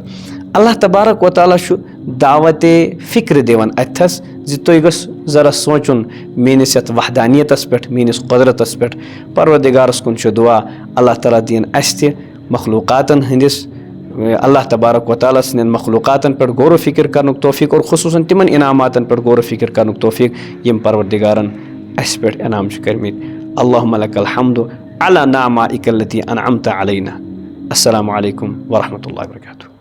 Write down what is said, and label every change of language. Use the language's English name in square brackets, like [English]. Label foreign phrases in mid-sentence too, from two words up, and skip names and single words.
[Arabic] اللہ تبارک و تعالیٰ [Kashmiri] چھُ دعوتِ فِکرِ دِوان اتھس زِ تُہۍ گٔژھ ذرا سونٛچُن میٲنِس یتھ وحدانیتس پٮ۪ٹھ، میٲنِس قۄدرتس پٮ۪ٹھ. پروردِگارس کُن چھُ دُعا [Arabic] اللہ تعالیٰ [Kashmiri] دِیِن اسہِ تہِ مخلوٗقاتن ہٕنٛدِس [Arabic] اللہ تبارک و تعالیٰ [Kashmiri] سٕنٛدٮ۪ن مخلوٗقاتن پٮ۪ٹھ غورو فِکر کرنُک توفیٖق اور خصوٗصن تِمن انعاماتن پٮ۪ٹھ غورو فِکر کرنُک توفیٖق یِم پروردِگارن اسہِ پٮ۪ٹھ انعام چھِ کٔرمٕتۍ. [Arabic] اللہُمہ لَکَ الحمدُ علی نعمائک التی انعمت علینا. السلام علیکم ورحمۃ اللہ وبرکاتہ.